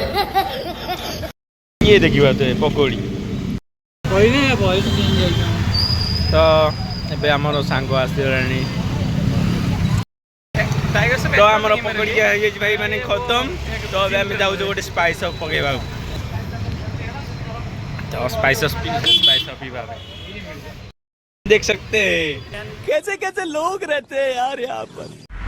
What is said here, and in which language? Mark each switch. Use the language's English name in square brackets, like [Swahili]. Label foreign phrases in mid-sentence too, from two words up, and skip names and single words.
[Odia] ଇଏ ଦେଖିବା ତ ପକୋଡ଼ି। କହିଲେ ବୟସ ଚେଞ୍ଜ ହେଇଯିବ। ତ ଏବେ ଆମର ସାଙ୍ଗ ଆସିଗଲାଣି। ତ ଆମର ପକୋଡ଼ି ହେଇଯାଇଛି ଭାଇ ମାନେ ଖତମ। ତ ଏବେ ଆମେ ଯାଉଛୁ ଗୋଟେ [English] spice up [Odia] ପକେଇବାକୁ। [Hindi] तो स्पाइसेस पीवा देख सकते हैं कैसे कैसे लोग रहते हैं यार यहाँ पर।